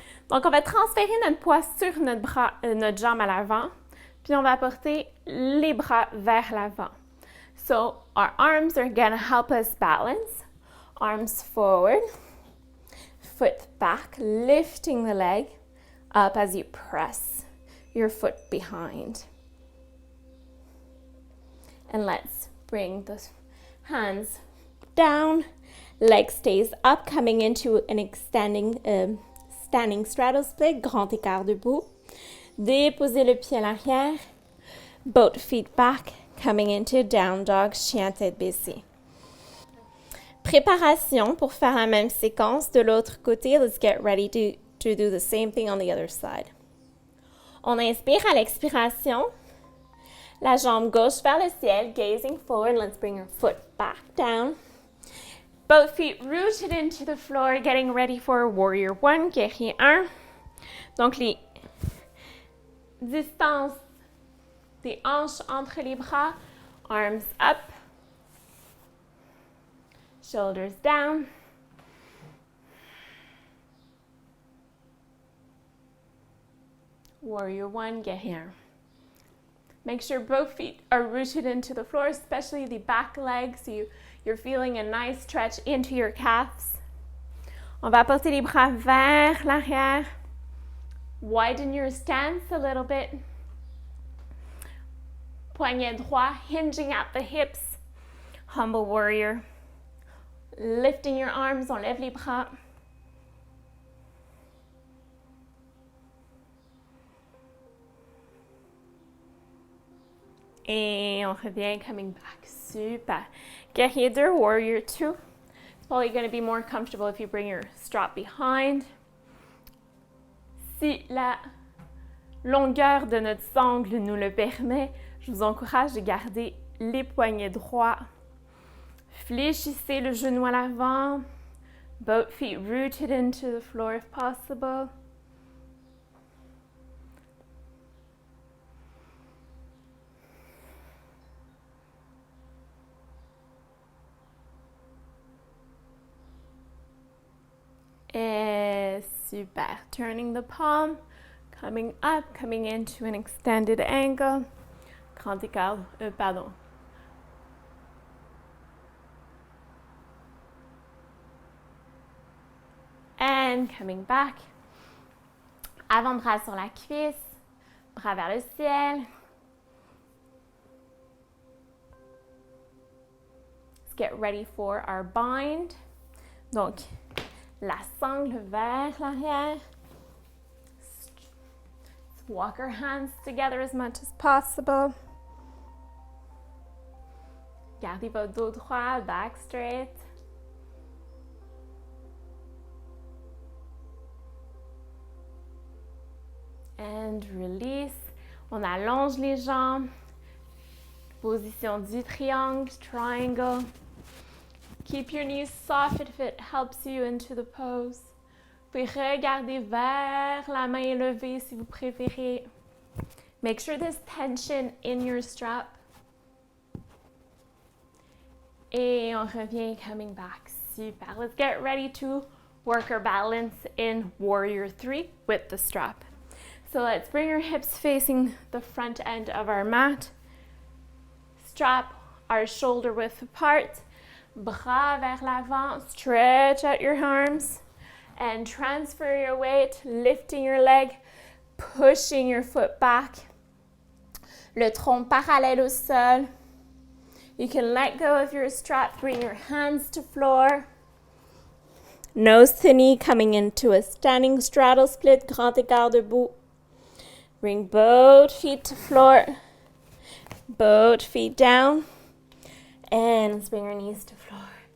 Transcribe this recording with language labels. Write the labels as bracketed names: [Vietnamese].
[French] Donc, on va transférer notre poids sur notre jambe à l'avant, puis on va porter les bras vers l'avant. [English] So, our arms are going to help us balance. Arms forward, foot back, lifting the leg up as you press your foot behind. And let's bring the hands down, leg stays up, coming into an standing straddle split, [French] grand écart debout. Déposez le pied à l'arrière, [English] Both feet back, coming into down dog, [French] chien tête baissée. Préparation pour faire la même séquence de l'autre côté. [English] Let's get ready to do the same thing on the other side. [French] On inspire à l'expiration. La jambe gauche vers le ciel, [English] gazing forward. Let's bring our foot back down. Both feet rooted into the floor, getting ready for warrior one, [French] guerrier 1. Donc, les distances des hanches entre les bras, [English] arms up, shoulders down. Warrior one, [French] guerrier 1. [English] Make sure both feet are rooted into the floor, especially the back leg, so you're feeling a nice stretch into your calves. [French] On va porter les bras vers l'arrière. [English] Widen your stance a little bit. [French] Poignet droit, [English] hinging at the hips. Humble warrior. Lifting your arms, [French] on lève les bras. Et on revient, [English] coming back. [French] Super. Guerrier 2, [English] warrior 2. It's probably going to be more comfortable if you bring your strap behind. [French] Si la longueur de notre sangle nous le permet, je vous encourage de garder les poignets droits. Fléchissez le genou à l'avant. [English] Both feet rooted into the floor if possible. [French] Et super. [English] Turning the palm, coming up, coming into an extended angle. [French] Grand écart, pardon. [English] And coming back. [French] Avant-bras sur la cuisse, bras vers le ciel. [English] Let's get ready for our bind. [French] Donc, la sangle vers l'arrière. [English] Let's walk our hands together as much as possible. [French] Gardez votre dos droit, [English] back straight. And release. [French] On allonge les jambes. Position du triangle, triangle. [English] Keep your knees soft if it helps you into the pose. [French] Vous pouvez regarder vers la main élevée si vous préférez. [English] Make sure there's tension in your strap. [French] Et on revient, [English] coming back. [French] Super. [English] Let's get ready to work our balance in warrior 3 with the strap. So let's bring our hips facing the front end of our mat. Strap our shoulder width apart. [French] Bras vers l'avant. [English] Stretch out your arms. And transfer your weight, lifting your leg, pushing your foot back. [French] Le tronc parallèle au sol. [English] You can let go of your strap, bring your hands to floor. Nose to knee, coming into a standing straddle split, [French] grand écart debout. [English] Bring both feet to floor, both feet down, and let's bring our knees to floor.